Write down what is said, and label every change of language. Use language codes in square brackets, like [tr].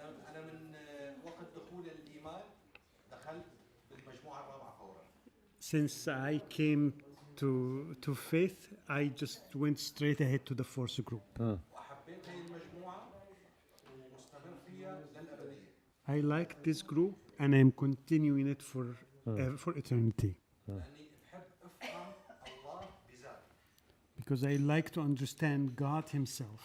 [ar] أنا من وقت دخول الإيمان دخلت بالمجموعة الرابعة فورا. [en] Since I came to faith, I just went straight ahead to the fourth group. [ar] وحبيت هي المجموعة ومستمر فيها للأبدية. [en] I like this group and I'm continuing it for eternity. [ar] لأني بحب أفهم الله بذاته. [en] Because I like to understand God Himself.